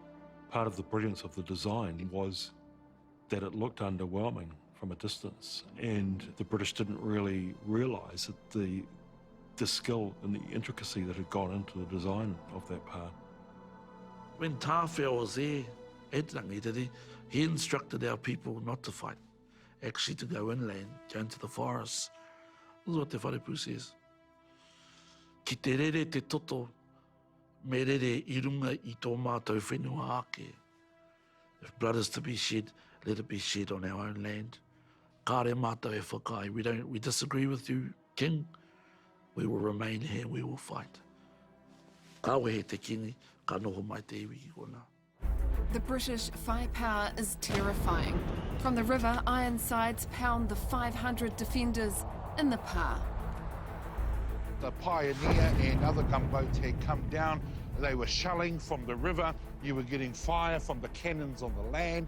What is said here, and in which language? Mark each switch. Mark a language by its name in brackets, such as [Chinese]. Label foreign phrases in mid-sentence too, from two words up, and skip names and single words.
[English] Part of the brilliance of the design was that it looked underwhelming from a distance, and the British didn't really realise that the skill and the intricacy that had gone into the design of that pa. When Tawhia was there at Rangiriri, he instructed our people not to fight, actually to go inland, go into the forests. This is what the wharepu says. [Māori] Ki te rere te toto, me rere I runga I tō mātou whenua ake. [English] If blood is to be shed, let it be shed on our own land. [Māori] Kāre mātou e whakai. [English] We disagree with you, King. We will remain here, we will fight. [Māori] Kawe he te kingi, ka noho mai te iwi ki kona. [English] The British firepower is terrifying. From the river, Ironsides pound the 500 defenders in the pa. The Pioneer and other gunboats had come down. They were shelling from the river. You were getting fire from the cannons on the land.